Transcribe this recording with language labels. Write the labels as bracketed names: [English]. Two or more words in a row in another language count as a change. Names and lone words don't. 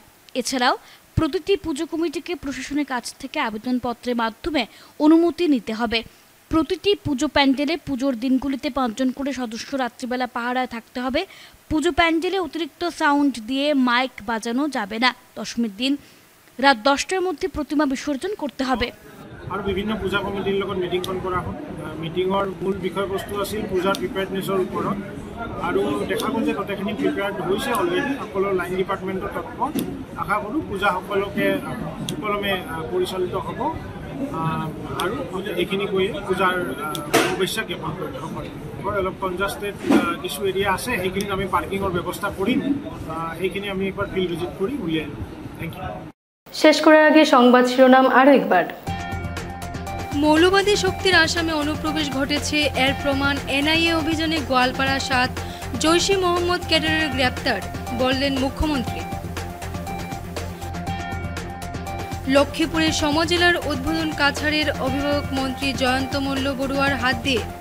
[Bangla] এছাড়াও প্রতিটি পুজো কমিটিকে প্রশাসনের কাছ থেকে আবেদনপত্রের মাধ্যমে অনুমতি নিতে হবে। প্রতিটি পুজো প্যান্ডেলে পুজোর দিনগুলিতে 5 জন করে সদস্য রাত্রিবেলা পাহারায় থাকতে হবে। পুজো প্যান্ডেলে অতিরিক্ত সাউন্ড দিয়ে মাইক বাজানো যাবে না। দশমীর দিন রাত 10টার মধ্যে প্রতিমা বিসর্জন করতে হবে। [Assamese] আৰু বিভিন্ন পূজা কমিটিৰ লগত মিটিংখন কৰা হ'ল। মিটিঙৰ মূল বিষয়বস্তু আছিল পূজাৰ প্ৰিপেয়াৰনেছৰ ওপৰত, আৰু দেখা গ'ল যে গোটেইখিনি প্ৰিপেয়াৰ্ড হৈছে অলৰেডি। সকলো [English] line departmentৰ [Assamese] তৎপৰ। আশা কৰোঁ পূজা সকলোকে সুকলমে পৰিচালিত হ'ব, আৰু এইখিনি কৈয়ে পূজাৰ শুভেচ্ছা জ্ঞাপন কৰিলোঁ সকলোকে। অলপ কনজাষ্টেড কিছু এৰিয়া আছে, সেইখিনিত আমি পাৰ্কিঙৰ ব্যৱস্থা কৰিম। সেইখিনি আমি একবাৰ [English] field visit [Assamese] কৰি উলিয়াই আনিম। [English] Thank you. [Bangla] শেষ করার আগে সংবাদ শিরোনাম আরও একবার। মৌলবাদী শক্তির আসামে অনুপ্রবেশ ঘটেছে, এর প্রমাণ এনআইএ অভিযানে গোয়ালপাড়া 7 জৈশি মোহাম্মদ ক্যাডারের গ্রেপ্তার, বললেন মুখ্যমন্ত্রী। লক্ষ্মীপুরের সমজেলার উদ্বোধন কাছাড়ের অভিভাবক মন্ত্রী জয়ন্ত মল্ল বড়ুয়ার হাত দিয়ে।